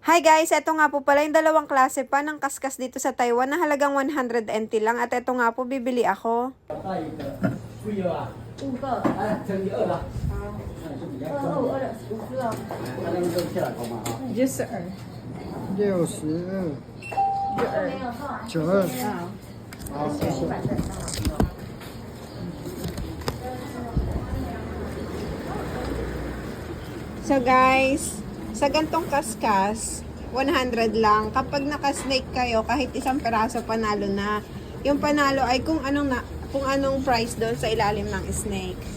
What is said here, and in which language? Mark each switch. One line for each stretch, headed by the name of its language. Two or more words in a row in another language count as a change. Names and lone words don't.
Filipino: Hi guys, eto nga po pala yung dalawang klase pa ng kaskas dito sa Taiwan na halagang 100 NT lang. At eto nga po, bibili ako.
Chinese: 5个，哎，乘以2吧。 2个，那咱们就下来好吗？啊，
English: Juicer.
Chinese: 62、没有错。 92。好，谢谢。
English: So guys,
Filipino: sa gantong kaskas, 100 lang. Kapag naka-snake kayo, kahit isang peraso panalo na. Yung panalo ay kung anong price doon sa ilalim ng snake.